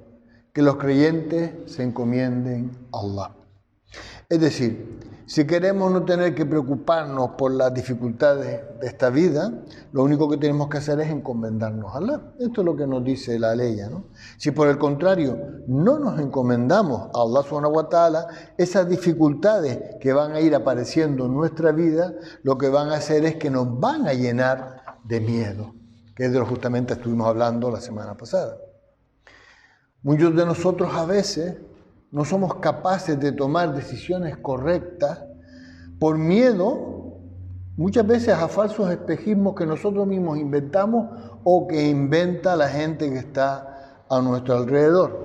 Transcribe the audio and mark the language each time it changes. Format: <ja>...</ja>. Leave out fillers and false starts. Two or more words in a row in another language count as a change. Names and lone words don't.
<es>Que los creyentes se encomienden a Allah. Es decir, si queremos no tener que preocuparnos por las dificultades de esta vida, lo único que tenemos que hacer es encomendarnos a Allah. Esto es lo que nos dice la ley, ¿no? Si por el contrario no nos encomendamos a Allah</es> <ar>سبحانه وتعالى,</ar> <es>esas dificultades que van a ir apareciendo en nuestra vida, lo que van a hacer es que nos van a llenar de miedo, que es de lo que justamente estuvimos hablando la semana pasada. Muchos de nosotros a veces no somos capaces de tomar decisiones correctas por miedo, muchas veces a falsos espejismos que nosotros mismos inventamos o que inventa la gente que está a nuestro alrededor.</es>